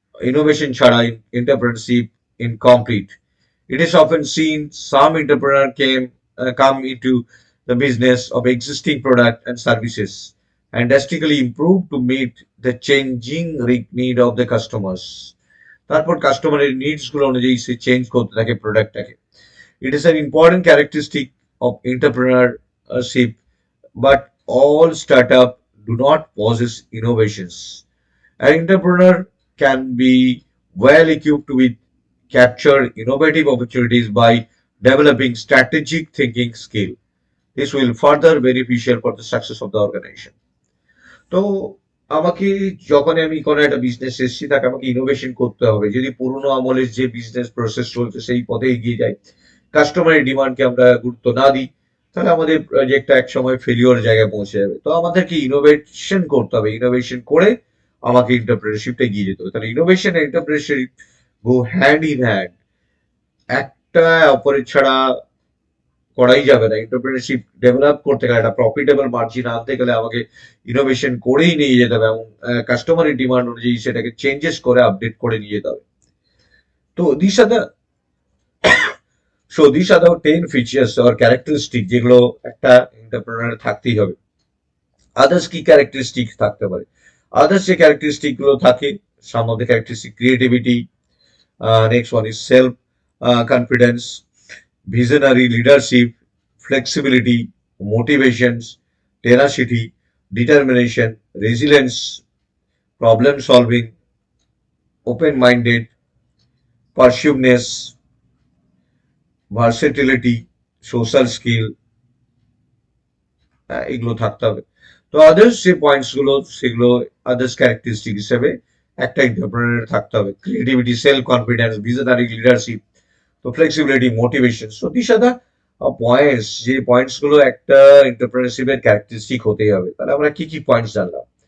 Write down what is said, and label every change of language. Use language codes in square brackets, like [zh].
[bn] Innovation ছাড়া entrepreneurship incomplete. [en] It is often seen some entrepreneur come into the business of existing product and services and drastically improve to meet the changing need of the customers. [bn] তারপর কাস্টমারের needs গুলো অনুযায়ী সে change করতে থাকে প্রোডাক্টটাকে। [en] It is an important characteristic of entrepreneurship, but all startup do not possess innovations. An entrepreneur can be well equipped with capture innovative opportunities by developing strategic thinking skill. This will further beneficial for the success of the organization. [bn] তো আমাকে যখন আমি কোনো একটা business এসেছি, তাকে আমাকে innovation করতে হবে। যদি পুরোনো আমলের যে বিজনেস প্রসেস চলছে সেই পথে এগিয়ে যাই, কাস্টমারের ডিমান্ডকে আমরা গুরুত্ব না দিই, তাহলে আমাদের প্রজেক্টটা এক সময় ফেলিওর জায়গায় পৌঁছে যাবে। তো আমাদেরকে ইনোভেশন করতে হবে, ইনোভেশন করে আমাকে এন্টারপ্রেনারশিপটা এগিয়ে যেতে হবে। তাহলে innovation and entrepreneurship go hand in hand, একটা অপরের ছাড়া করাই যাবে না। এন্টারপ্রেনারশিপ ডেভেলপ করতে গেলে, একটা প্রফিটেবল মার্জিন আনতে গেলে আমাকে ইনোভেশন করেই নিয়ে যেতে হবে এবং কাস্টমারের ডিমান্ড অনুযায়ী সেটাকে চেঞ্জেস করে আপডেট করে নিয়ে যেতে হবে। তো [en] this are the 10 features or characteristic [bn] যেগুলো একটা এন্টারপ্রেনার থাকতেই হবে। আদার্স কি ক্যারেক্টারিস্টিক থাকতে পারে? আদার্স যে ক্যারেক্টারিস্টিক গুলো থাকে, [en] some of the characteristic, creativity, next one is self confidence, visionary leadership, flexibility, motivations, tenacity, determination, resilience, problem solving, open minded, persuasiveness, versatility, social skill, [bn] এগুলো থাকতে হবে। তো আদার্স যে পয়েন্টস গুলো, সেগুলো আদার্স ক্যারেক্টারিস্টিক হিসেবে একটা এন্টারপ্রেনার থাকতে হবে। Creativity, self confidence, visionary leadership, তো flexibility, motivation. So this are the points, যে পয়েন্টস গুলো একটা এন্টারপ্রেনারশিপের ক্যারেক্টারিস্টিক হতেই হবে। তাহলে আমরা কি কি পয়েন্টস জানলাম?